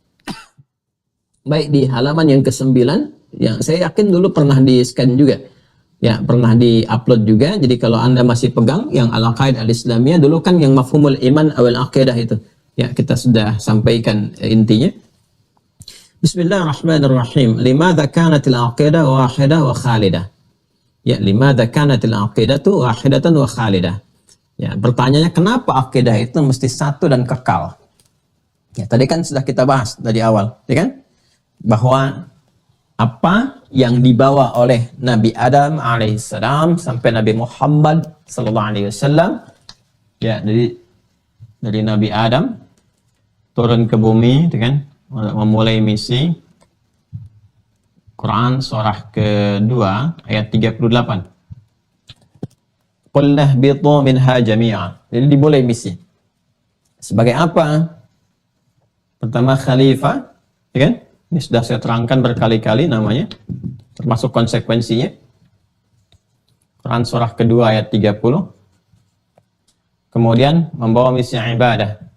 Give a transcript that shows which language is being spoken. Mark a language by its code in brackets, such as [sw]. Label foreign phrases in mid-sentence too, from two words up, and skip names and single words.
[id] Baik di halaman yang ke-9, yang saya yakin dulu pernah di-scan juga. Ya, pernah di-upload juga. Jadi kalau Anda masih pegang yang [ar] العقائد الإسلامية, [id] dulu kan yang [ar] مفهوم الإيمان [id] awal aqidah itu. Ya, kita sudah sampaikan intinya. Bismillahirrahmanirrahim. [ar] لماذا كانت العقيدة واحدة وخالدة؟ يا، لماذا كانت العقيدة واحدة وخالدة? [id] Ya, pertanyaannya kenapa akidah itu mesti satu dan kekal? Ya, tadi kan sudah kita bahas dari awal, ya kan? Bahwa apa yang dibawa oleh Nabi Adam alaihissalam sampai Nabi Muhammad [ar] صلى الله عليه وسلم, [id] ya, dari Nabi Adam turun ke bumi, ya kan? Memulai misi. Quran surah kedua ayat 38. [ar] قلنا اهبطوا منها جميعا. [id] Jadi dimulai misi. Sebagai apa? Pertama khalifah, ya kan? Ini sudah saya terangkan berkali-kali namanya, termasuk konsekuensinya. Quran surah kedua ayat 30. Kemudian membawa misi ibadah.